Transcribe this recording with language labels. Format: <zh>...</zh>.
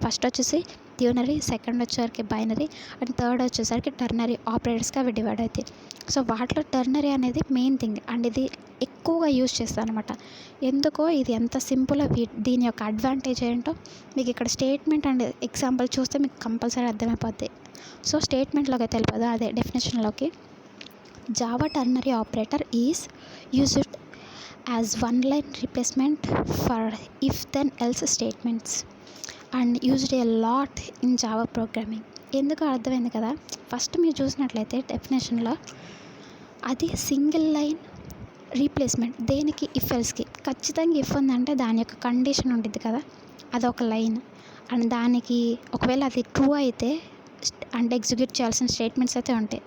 <te>First వచ్చేసి unary, second వచ్చేసరికి binary and third వచ్చేసరికి టెర్నరీ ఆపరేటర్స్గా అవి డివైడ్ అవుతాయి. సో వాటిలో టెర్నరీ అనేది మెయిన్ థింగ్ అండ్ ఇది ఎక్కువగా యూజ్ చేస్తాను అనమాట. ఎందుకో ఇది ఎంత సింపుల్, దీని యొక్క అడ్వాంటేజ్ ఏంటో మీకు ఇక్కడ స్టేట్మెంట్ అండ్ ఎగ్జాంపుల్ చూస్తే మీకు కంపల్సరీ అర్థమైపోద్ది. సో స్టేట్మెంట్లోకి తెలియదు, అదే డెఫినేషన్లోకి.</te> <en>Java ternary operator is used as one-line replacement for if-then else statements and used a lot in Java programming.</en> <te>ఎందుకు అర్థమైంది కదా. ఫస్ట్ మీరు చూసినట్లయితే డెఫినేషన్లో అది సింగిల్ లైన్ రీప్లేస్మెంట్. దేనికి, ఇఫ్ ఎల్స్కి. ఖచ్చితంగా ఇఫ్ ఉందంటే దాని యొక్క కండిషన్ ఉంటుంది కదా, అదొక లైన్. అండ్ దానికి ఒకవేళ అది ట్రూ అయితే అంటే ఎగ్జిక్యూట్ చేయాల్సిన స్టేట్మెంట్స్ అయితే ఉంటాయి.</te>